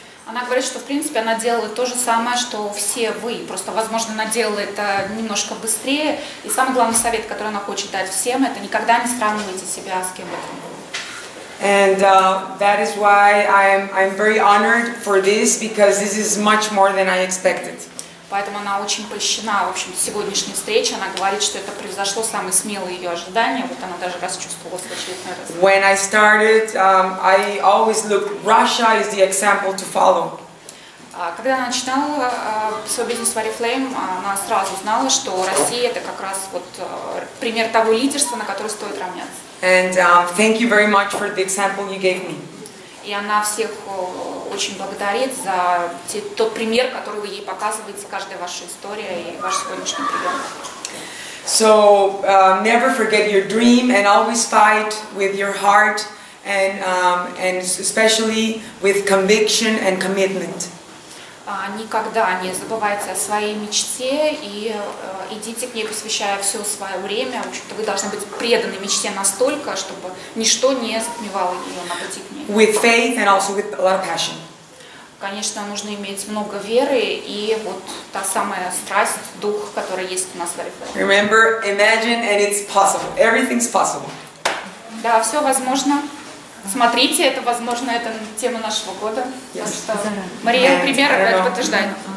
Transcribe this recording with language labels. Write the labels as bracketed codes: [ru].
[ru] Она говорит, что в принципе она делала то же самое, что все вы. Просто, возможно, она делала это немножко быстрее. И самый главный совет, который она хочет дать всем, это никогда не сравнивайте себя с кем бы то ни было. [en] And that is why I'm very honored for this, because this is much more than I expected. [ru] Поэтому она очень польщена, в общем, сегодняшней встрече. Она говорит, что это превзошло самые смелые ее ожидания. Вот она даже расчувствовалась в очередной раз. [en] When I started, I always looked. Russia is the example to follow. [ru] Когда она начинала свой бизнес в Орифлэйм, она сразу знала, что Россия это как раз вот пример того лидерства, на который стоит равняться. [en] And thank you very much for the example you gave me. [ru] И она всех очень благодарит за тот пример, который вы ей показываете, каждая ваша история и ваш сегодняшний прием. [en] So never forget your dream and always fight with your heart and especially with conviction and commitment. [ru] Никогда не забывайте о своей мечте и идите к ней, посвящая все свое время. В общем-то, вы должны быть преданы мечте настолько, чтобы ничто не затмевало ее на пути к ней. [en] With faith and also with a lot of passion. [ru] Конечно, нужно иметь много веры и вот та самая страсть, дух, который есть у нас в Орифлэйме. [en] Remember, imagine and it's possible. Everything's possible. [ru] Да, все возможно. Смотрите, это возможно, это тема нашего года. [en] Yes. [ru] Мариэлла, пример, это подтверждает.